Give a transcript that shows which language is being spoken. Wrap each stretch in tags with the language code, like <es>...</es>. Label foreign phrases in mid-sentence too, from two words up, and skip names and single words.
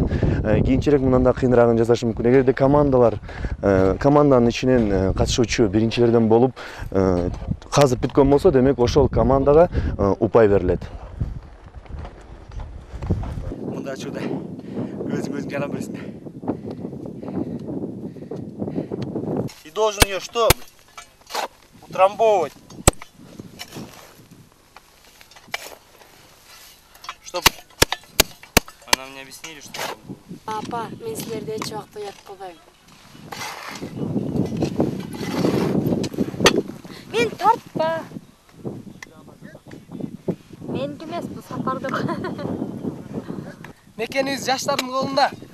<ky>Кийинчерээк мындан да кыйыныраагын жасашы мүмкүн. Эгерде команданын ичинен катышуучу биринчилерден болуп казып бүткөн болсо, демек ошол командага упай берилет. Мында ачууда өзүң жана бересиң.</ky> <ru>И должен ее что? Утрамбовывать. Чтоб... Она мне объяснили, что...</ru> <ky>Апа, мен силерди эч убакта уят кылбайм. Мен тартпа. Меники эмес, бул сапардык. Мекенибиз жаштардын колунда.</ky>